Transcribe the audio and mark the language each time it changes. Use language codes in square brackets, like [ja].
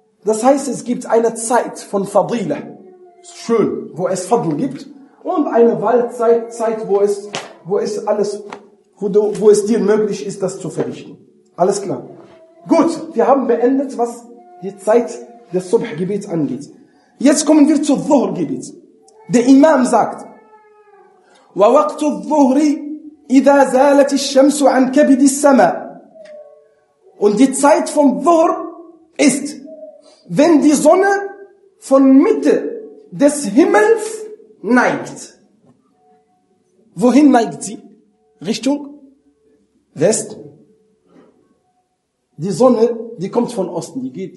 [de] Das heißt, es gibt eine Zeit von fadila. Schön, wo es Fadl gibt. Und eine Wahlzeit, Zeit, wo es dir möglich ist, das zu verrichten. Alles klar. Gut, wir haben beendet, was die Zeit des Subh-Gebets angeht. Jetzt kommen wir zum Dhuhr-Gebet. Der Imam sagt, [ar] وَوَقْتُ الظُّهْرِ إِذَا زَالَتِ الشَّمْسُ عَنْ كَبِدِ السَّمَاءِ. [de] Und die Zeit vom Dhuhr ist, wenn die Sonne von Mitte des Himmels neigt. Wohin neigt sie? Richtung West. Die Sonne, die kommt von Osten. Die geht.